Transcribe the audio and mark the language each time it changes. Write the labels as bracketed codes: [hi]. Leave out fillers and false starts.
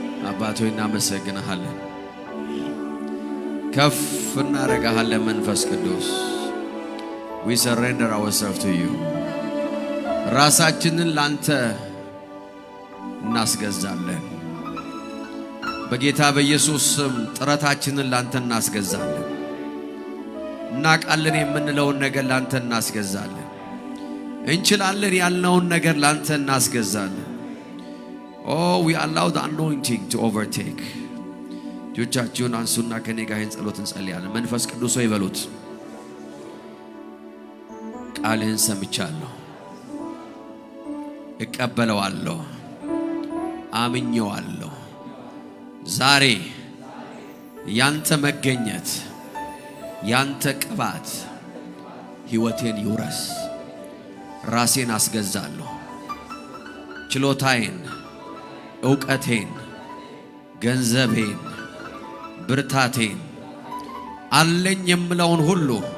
[am] አባቶ እናመሰግንሃለን፣ ከፍ እናረጋሃለን። መንፈስ ቅዱስ [en] we surrender ourselves to you። [am] ራሳችንን ላንተ እናስገዛለን። በጌታ በኢየሱስ ስም ጥረታችንን ላንተ እናስገዛለን። እናቃለን የምንለውን ነገር ላንተ እናስገዛለን። እንችላለን ያልነውን ነገር ላንተ እናስገዛለን። [en] Oh, we allow the anointing to overtake. [am] እጆቻችሁን አንሱና ከኔ ጋር ይህን ጸሎት እንጸልያለን። መንፈስ ቅዱስ ሆይ በሉት፣ ቃልህን ሰምቻለሁ፣ እቀበለዋለሁ፣ አምኜዋለሁ። ዛሬ ያንተ መገኘት፣ ያንተ ቅባት ሕይወቴን ይውረስ። ራሴን አስገዛለሁ። ችሎታዬን፣ ዕውቀቴን፣ ገንዘቤን፣ ብርታቴን አለኝ የምለውን ሁሉ